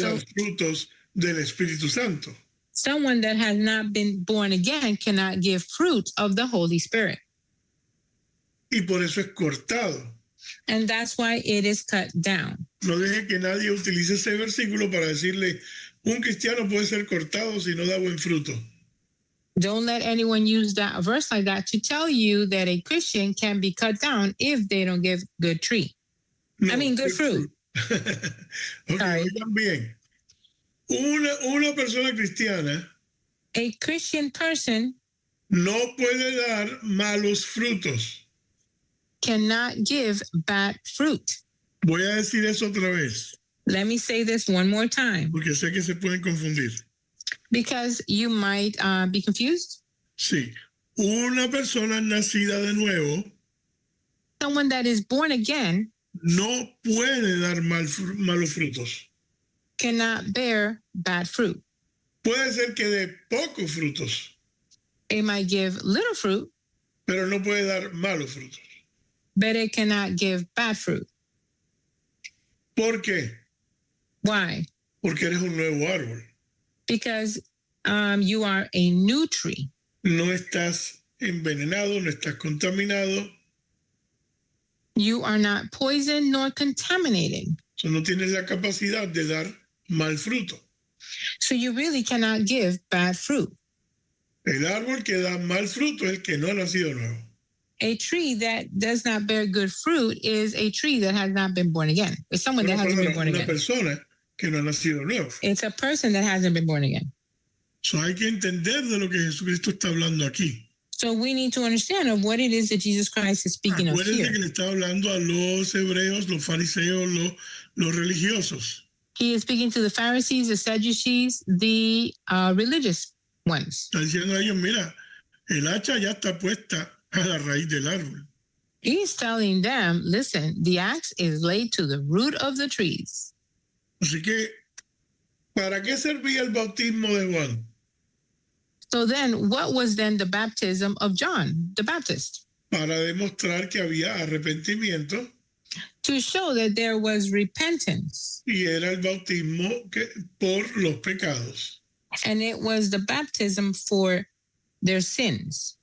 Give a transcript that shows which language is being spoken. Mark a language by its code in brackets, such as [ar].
[en] So- [es] dar frutos del Espíritu Santo. [en] Someone that has not been born again cannot give fruit of the Holy Spirit. [es] Y por eso es cortado. [en] And that's why it is cut down. [es] No deje que nadie utilice ese versículo para decirle, un cristiano puede ser cortado si no da buen fruto. [en] Don't let anyone use that verse like that to tell you that a Christian can be cut down if they don't give good tree. No, I mean, good fruit. Ok, Sorry. [es] oigan bien. Una persona cristiana [en] A Christian person [es] no puede dar malos frutos. [en] cannot give bad fruit. [es] Voy a decir eso otra vez, [en] Let me say this one more time [es] porque sé que se pueden confundir. [en] because you might be confused. [es] Sí, una persona nacida de nuevo [en] Someone that is born again [es] no puede dar malos frutos. [en] cannot bear bad fruit. [es] Puede ser que dé pocos frutos, [en] It might give little fruit, [es] pero no puede dar malos frutos. [en] but it cannot give bad fruit. [es] ¿Por qué? [en] Why? [es] Porque eres un nuevo árbol. [en] Because you are a new tree. [es] No estás envenenado, no estás contaminado, [en] You are not poisoned nor contaminated. [es] so no tienes la capacidad de dar mal fruto. [en] So you really cannot give bad fruit. [es] El árbol que da mal fruto es el que no ha nacido nuevo. [en] A tree that does not bear good fruit is a tree that has not been born again. It's someone that hasn't been born [es] Una [en] again. [es] persona que no ha nacido nuevo. [en] It's a person that hasn't been born again. [es] So hay que entender de lo que Jesucristo está hablando aquí. [en] So we need to understand of what it is that Jesus Christ is speaking of [es] Acuérdense [en] here. [es] que le está hablando a los hebreos, los fariseos, los religiosos. [en] He is speaking to the Pharisees, the Sadducees, the religious ones. [es] Está diciendo a ellos, mira, el hacha ya está puesta a la raíz del árbol. [en] He's telling them, listen, the axe is laid to the root of the trees. [es] Así que, ¿para qué servía el bautismo de Juan? [en] So then, what was then the baptism of John the Baptist? [es] Para demostrar que había arrepentimiento [en] To show that there was repentance. [es] y era el bautismo por los pecados. [en] And it was the baptism for their sins.